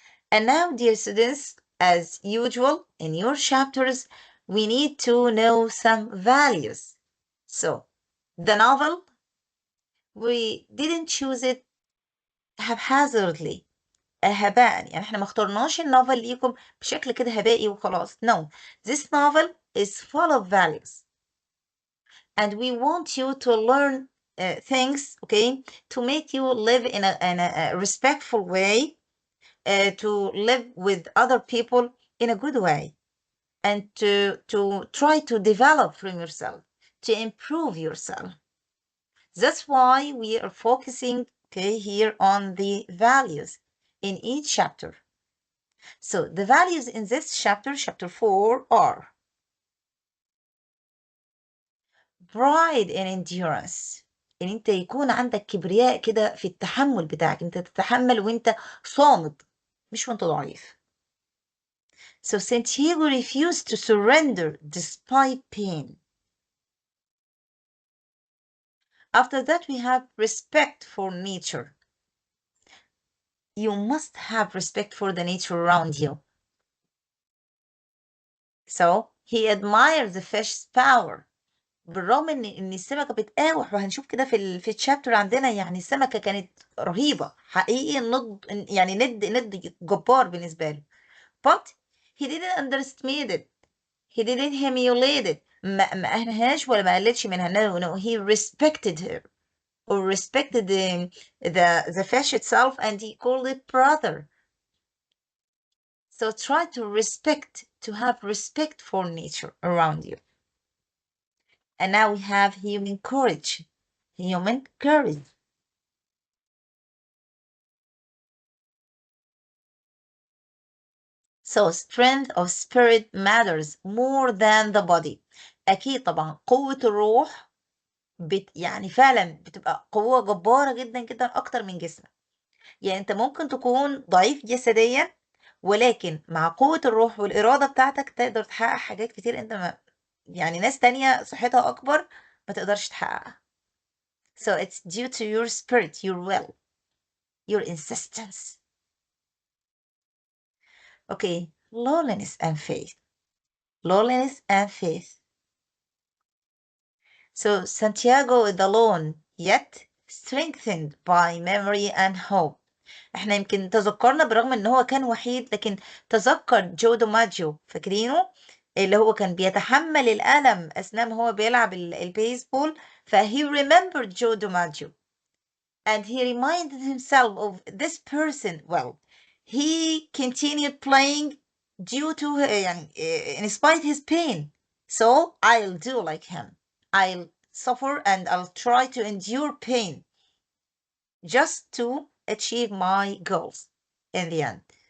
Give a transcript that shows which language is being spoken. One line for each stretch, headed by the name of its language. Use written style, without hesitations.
English: And now, dear students, as usual, in your chapters, we need to know some values. So, the novel, we didn't choose it haphazardly.
Arabic: هباء يعني احنا ما اخترناش النوفل ليكم بشكل كده هبائي وخلاص.
English: No, this novel is full of values. And we want you to learn things, okay, to make you live in a respectful way, to live with other people in a good way, and to try to develop from yourself, to improve yourself. That's why we are focusing, okay, here on the values in each chapter. So the values in this chapter, chapter 4, are pride and endurance.
Arabic: ان انت يكون عندك كبرياء كده في التحمل بتاعك، انت تتحمل وانت صامد مش وانت ضعيف.
English: So Santiago refused to surrender despite pain. After that, we have respect for nature. You must have respect for the nature around you. So he admired the fish's power.
Arabic: بالرغم ان السمكه بتقاوح، وهنشوف كده في الشابتر عندنا يعني السمكه كانت رهيبه حقيقي، يعني ند جبار بالنسبه له.
English: But he didn't underestimate it. He didn't humiliate it.
Arabic: ما اهنهاش ولا ما قللش منها.
English: No, he respected her, or respected the fish itself, and he called it brother. So try to respect, to have respect for nature around you. And now we have human courage. Human courage. So strength of spirit matters more than the body.
Arabic: أكيد طبعا قوة الروح يعني فعلا بتبقى قوة جبارة جدا جدا أكتر من جسمك. يعني أنت ممكن تكون ضعيف جسديا، ولكن مع قوة الروح والإرادة بتاعتك تقدر تحقق حاجات كتير أنت ما يعني ناس تانية صحتها أكبر ما تقدرش تحققها.
English: So it's due to your spirit, your will, your insistence. Okay, loneliness and faith. Loneliness and faith. So Santiago is alone, yet strengthened by memory and hope.
Arabic: احنا يمكن تذكرنا برغم ان هو كان وحيد، لكن تذكر جو دوماجيو، فاكرينه اللي هو كان بيتحمل الألم أثناء ما هو بيلعب البيسبول. فهي
English: remembered Joe DiMaggio and he reminded himself of this person. Well, he continued playing due to in spite his pain. So I'll do like him. I'll suffer and I'll try to endure pain just to achieve my goals in the end.